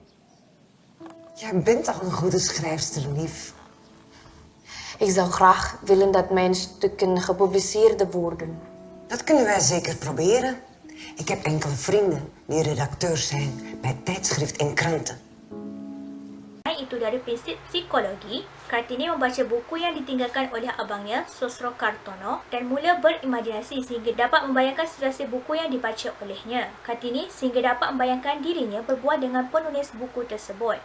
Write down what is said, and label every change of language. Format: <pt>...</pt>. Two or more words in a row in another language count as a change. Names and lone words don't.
<nl>Jij bent toch een goede schrijfster, lief? Ik zou graag willen dat mijn stukken gepubliceerd worden. Dat kunnen wij zeker proberen. Ik heb enkele vrienden die redacteur zijn bij tijdschrift en kranten.</nl> <ms>Itu dari prinsip psikologi, Kartini membaca buku yang ditinggalkan oleh abangnya, Sosro Kartono, dan mula berimajinasi sehingga dapat membayangkan situasi buku yang dibaca olehnya. Kartini sehingga dapat membayangkan dirinya berbual dengan penulis buku tersebut.</ms>